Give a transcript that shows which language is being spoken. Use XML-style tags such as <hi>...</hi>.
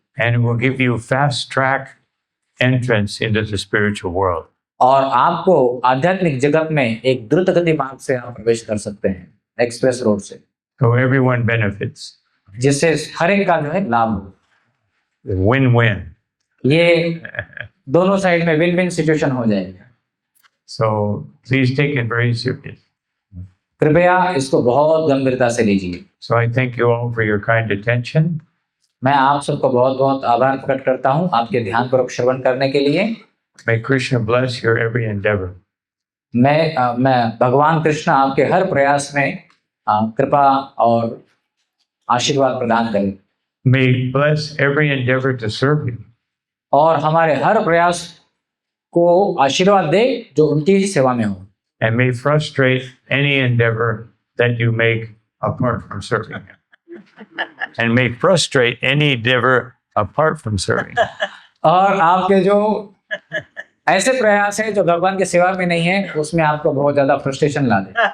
<en>And it will give you fast track entrance into the spiritual world.</en> <hi>और आपको आध्यात्मिक जगत में एक द्रुत गति मार्ग से आप प्रवेश कर सकते हैं,</hi> <en>Express road से। So everyone benefits.</en> <hi>जिससे हर एक का जो है लाभ हो।</hi> <en>Win-win.</en> <hi>ये दोनों साइड में</hi> <en>win win situation</en> <hi>हो जाएगा।</hi> <en>So please take it very seriously.</en> <hi>कृपया इसको बहुत गंभीरता से लीजिए।</hi> <en>So I thank you all for your kind attention.</en> <hi>मैं आप सबको बहुत बहुत आभार प्रकट करता हूँ आपके ध्यानपूर्वक श्रवण करने के लिए।</hi> <en>May Krishna bless your every endeavor.</en> <hi>मैं भगवान कृष्ण आपके हर प्रयास में कृपा और आशीर्वाद प्रदान करें।</hi> <en>May He bless every endeavor to serve you.</en> <hi>और हमारे हर प्रयास को आशीर्वाद दे जो उनकी ही सेवा में हो।</hi> <en>And may frustrate any endeavor that you make apart from serving Him. And may frustrate any endeavor apart from serving Him.</en> <hi>और आपके जो ऐसे प्रयास है जो भगवान के सेवा में नहीं है, उसमें आपको बहुत ज्यादा फ्रस्ट्रेशन ला दे।</hi>